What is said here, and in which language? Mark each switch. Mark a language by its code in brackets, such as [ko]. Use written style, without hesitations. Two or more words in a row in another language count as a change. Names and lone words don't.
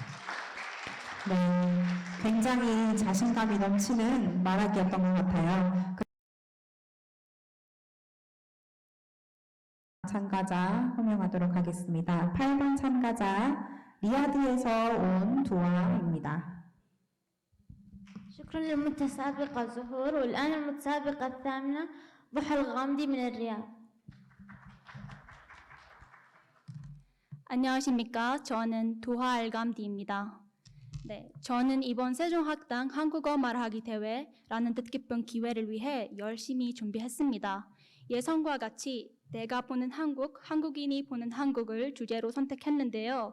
[ko] 네, 굉장히 자신감이 넘치는 말하기였던 것 같아요. 참가자 호명하도록 하겠습니다. 8번 참가자 리야드에서 온 두아입니다. [ar] شكرا للمتسابقة زهور. والآن المتسابقة الثامنة ضحى الغامدي من الرياض. [ko] 안녕하십니까. 저는 두하 알감디입니다. 네, 저는 이번 세종학당 한국어 말하기 대회라는 뜻깊은 기회를 위해 열심히 준비했습니다. 예상과 같이 내가 보는 한국, 한국인이 보는 한국을 주제로 선택했는데요.